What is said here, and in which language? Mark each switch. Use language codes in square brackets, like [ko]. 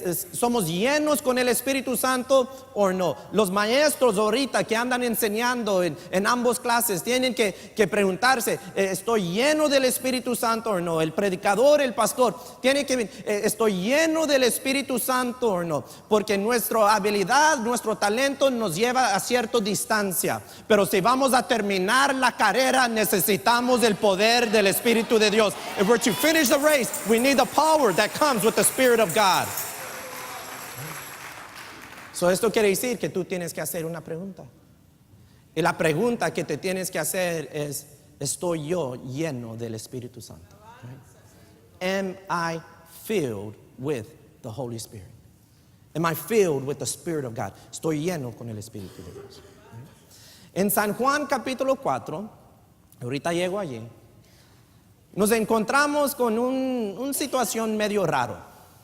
[es] ¿Somos llenos con el Espíritu Santo o no? Los maestros ahorita que andan enseñando en ambas clases tienen que preguntarse, ¿estoy lleno del Espíritu Santo o no? El predicador, el pastor, tiene que ¿estoy lleno del Espíritu Santo o no? Porque nuestra habilidad, nuestro talento nos lleva a cierta distancia. Pero si vamos a terminar la carrera, necesitamos el poder del Espíritu de Dios. [en] If we're to finish the race, we need the power that comes with the Spirit of God. [es] So, esto quiere decir que tú tienes que hacer una pregunta. Y la pregunta que te tienes que hacer es, ¿estoy yo lleno del Espíritu Santo? [en] Am I filled with the Holy Spirit? Am I filled with the Spirit of God? [es] Estoy lleno con el Espíritu de Dios. En San Juan capítulo 4, ahorita llego allí, nos encontramos con una situación medio raro.